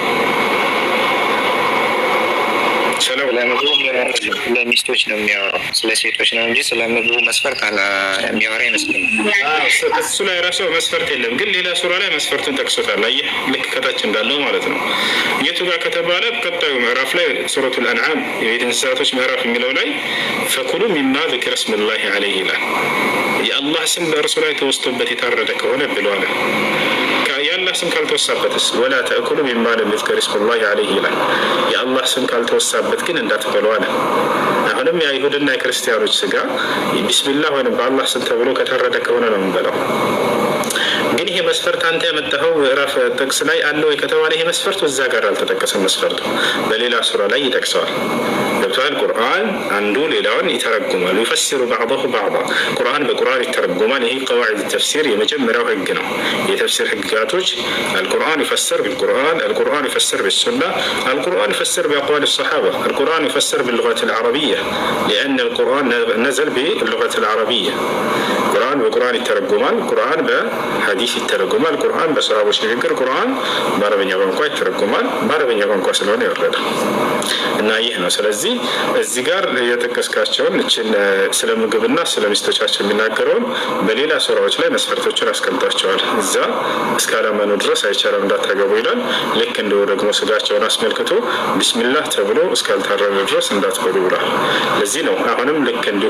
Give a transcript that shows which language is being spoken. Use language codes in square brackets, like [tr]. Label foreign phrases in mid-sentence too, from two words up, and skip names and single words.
[am] ስለምግቡ ለሚስቶች ነው የሚያወራው፣ ስለ ሴቶች ነው እንጂ ስለ ምግቡ መስፈርት የሚያወራ ይመስለኛል። እሱ ላይ ራሱ መስፈርት የለም፣ ግን ሌላ ሱራ ላይ መስፈርቱን ጠቅሶታል። አየህ፣ ልክ ከታች እንዳለው ማለት ነው። የቱ ጋር ከተባለ ቀጣዩ ምዕራፍ ላይ ሱረቱል አንዓም የቤት እንስሳቶች ምዕራፍ የሚለው ላይ [ar] فكلوا مما ذكر اسم الله عليه [am] ይላል። የአላህ ስም በእርሱ ላይ ተወስቶበት የታረደ ከሆነ ብሏል። የአላህ ስም ካልተወሳበትስ [ar] ولا تأكلوا مما لم يذكر اسم الله عليه [am] ይላል። የአላህ ስም ካልተወሳበት ግን እንዳትበሉ አለ። አሁንም የአይሁድና የክርስቲያኖች ስጋ ቢስሚላህ ወይም በአላህ ስም ተብሎ ከታረደ ከሆነ ነው የምንበላው። ግን ይሄ መስፈርት አንተ ያመጣኸው ምዕራፍ ጥቅስ ላይ አለ ወይ ከተባለ ይሄ መስፈርት እዛ ጋር አልተጠቀሰም። መስፈርቱ በሌላ ሱራ ላይ ይጠቅሰዋል። ገብቶሃል? ቁርአን አንዱ ሌላውን ይተረጉማል። ይፈስሩ [ar] بعضه بعضا [am] ቁርአን በቁርአን ይተረጉማል። ይሄ [ar] قواعد التفسير [am] የመጀመሪያው ህግ ነው። የተፍሲር ህግጋቶች [ar] القرآن يفسر بالقرآن، القرآن يفسر بالسنة، القرآن يفسر بأقوال الصحابة، القرآن يفسر باللغة العربية لأن القرآن نزل باللغة العربية. القرآن بقرآن الترجمان، القرآن بحديث [am] እንዲህ ይተረጎማል። ቁርአን በሰሃቦች ንግግር፣ ቁርአን በአረበኛ ቋንቋ ይተረጎማል። በአረበኛ ቋንቋ ስለሆነ የወረደው እና ይህ ነው። ስለዚህ እዚህ ጋር የጠቀስካቸውን እችን ስለ ምግብና ስለ ሚስቶቻቸው የሚናገረውን በሌላ ሱራዎች ላይ መስፈርቶችን አስቀምጧቸዋል። እዛ እስካላመኑ ድረስ አይቻልም እንዳታገቡ ይላል። ልክ እንዲሁ ደግሞ ስጋቸውን አስመልክቶ ቢስሚላህ ተብሎ እስካልታረደ ድረስ እንዳትበሉ ብሏል። ለዚህ ነው አሁንም ልክ እንዲሁ